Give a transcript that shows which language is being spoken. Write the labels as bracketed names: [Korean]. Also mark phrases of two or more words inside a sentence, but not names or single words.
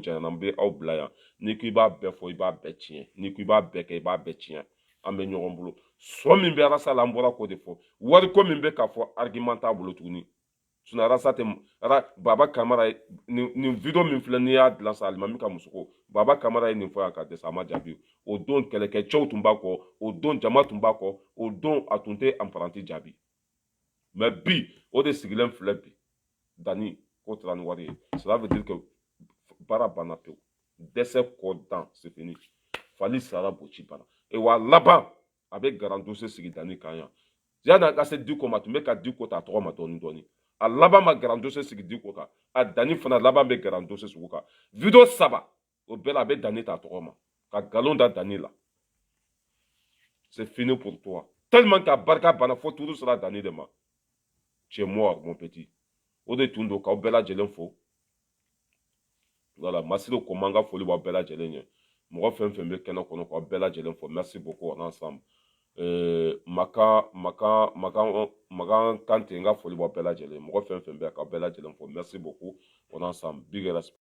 [Bambara] janyana n bɛ aw bila yan n'i ko i b'a bɛɛ fɔ i b'a bɛɛ tiɲɛ n'i ko i b'a bɛɛ kɛ i b'a bɛɛ tiɲɛ an bɛ ɲɔgɔn bolo sɔ min bɛ arasa la an bɔra k'o de fɔ wariko min bɛ k'a fɔ argument t'a bolo tuguni sunara sa tɛ baba kamara nin video min filɛ n'i y'a dilan sa alimami ka muso ko baba kamara ye nin fɔ yan ka dɛsɛ a ma jaabi o don kɛlɛkɛcɛw tun b'a kɔ o don jama tun b'a kɔ o don a tun tɛ anparanti jaabi mais bi o de sigilen filɛ bi dani k'o tara ni wari ye [French] cela veut dire que [Bambara] baara banna pewu dɛsɛ kɔ dan [French] c'est fini [Bambara] fali sara boci banna wa laban a bɛ garan dossier sigi dani kan yan yanni a ka se Diko ma a tun bɛ ka Diko ta a tɔgɔ ma dɔɔni dɔɔni a laban ma garan dossier sigi Diko kan a dani fana laban bɛ garan dossier sigi kan video 3 o bɛɛ la a bɛ dani ta a tɔgɔ ma ka galon da dani la [French] c'est fini pour toi tellement que [Bambara] a barika banna fo tuuru sera dani de ma [French] tu es mort mon petit [Bambara] o de tun don k'aw bɛɛ lajɛlen fo voilà Masiru Koma an ka foli b'aw bɛɛ lajɛlen ye mɔgɔ fɛn fɛn bɛ kɛnɛ kɔnɔ k'aw bɛɛ lajɛlen fo [French] merci beaucoup on ensemble [Bambara] Makan Kante n ka foli b'aw bɛɛ lajɛlen mɔgɔ fɛn fɛn bɛ k'aw bɛɛ lajɛlen fo [French] merci beaucoup on ensemble [English] big respect